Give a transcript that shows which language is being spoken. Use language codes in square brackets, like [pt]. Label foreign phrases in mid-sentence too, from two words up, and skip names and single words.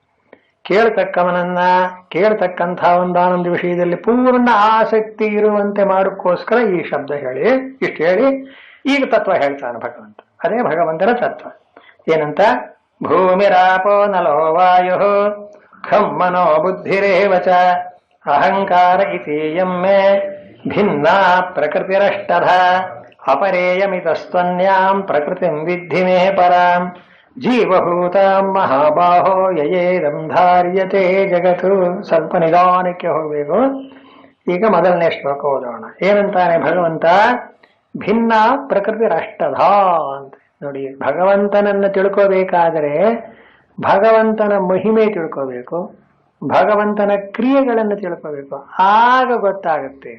[kn] ಕೇಳ್ತಕ್ಕಂಥ ಒಂದಾನೊಂದು ವಿಷಯದಲ್ಲಿ ಪೂರ್ಣ ಆಸಕ್ತಿ ಇರುವಂತೆ ಮಾಡೋಕ್ಕೋಸ್ಕರ ಈ ಶಬ್ದ ಹೇಳಿ, ಇಷ್ಟು ಹೇಳಿ ಈಗ ತತ್ವ ಹೇಳ್ತಾನೆ ಭಗವಂತ. ಅದೇ ಭಗವಂತನ ತತ್ವ ಏನಂತ, [sa] ಭೂಮಿರಾಪೋ ನಲೋ ವಾಯು ಖಂ ಮನೋ ಬುದ್ಧಿರೇವಚ ಅಹಂಕಾರ ಇತೀಯಂ ಮೇ ಭಿನ್ನಾ ಪ್ರಕೃತಿರಷ್ಟಧ ಅಪರೇಯಮಿತಸ್ತ್ವನ್ಯಾಂ ಪ್ರಕೃತಿಂ ವಿದ್ಧಿ ಮೇ ಪರಾಂ ಜೀವಭೂತಾಂ ಮಹಾಬಾಹೋ ಯಯೇದಂ ಧಾರ್ಯತೆ ಜಗತ್ತು. [kn] ಸ್ವಲ್ಪ ನಿಧಾನಕ್ಕೆ ಹೋಗಬೇಕು. ಈಗ ಮೊದಲನೇ ಶ್ಲೋಕ ಓದೋಣ. ಏನಂತಾನೆ ಭಗವಂತ, [sa] ಭಿನ್ನ ಪ್ರಕೃತಿರಷ್ಟಧ [kn] ಅಂತ. ನೋಡಿ, ಭಗವಂತನನ್ನು ತಿಳ್ಕೋಬೇಕಾದರೆ ಭಗವಂತನ ಮಹಿಮೆ ತಿಳ್ಕೋಬೇಕು, ಭಗವಂತನ ಕ್ರಿಯೆಗಳನ್ನು ತಿಳ್ಕೋಬೇಕು, ಆಗ ಗೊತ್ತಾಗುತ್ತೆ.